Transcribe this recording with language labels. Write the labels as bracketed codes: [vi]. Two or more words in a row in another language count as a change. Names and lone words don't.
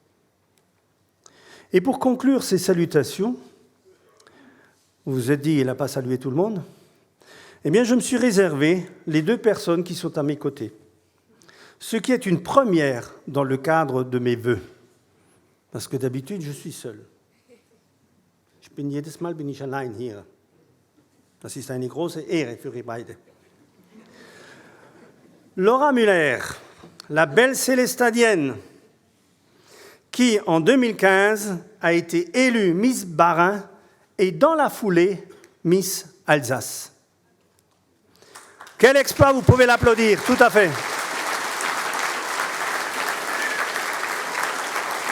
[fr] Et pour conclure ces salutations, vous vous êtes dit, il n'a pas salué tout le monde ? Eh bien, je me suis réservé les 2 personnes qui sont à mes côtés, ce qui est une première dans le cadre de mes vœux, parce que d'habitude, je suis seul. [de] Jedes Mal bin ich allein hier. Das ist eine große Ehre für ihr beide. [fr] Laura Müller, la belle célestadienne, qui en 2015 a été élue Miss Bas-Rhin et dans la foulée Miss Alsace. Quel exploit, vous pouvez l'applaudir, tout à fait.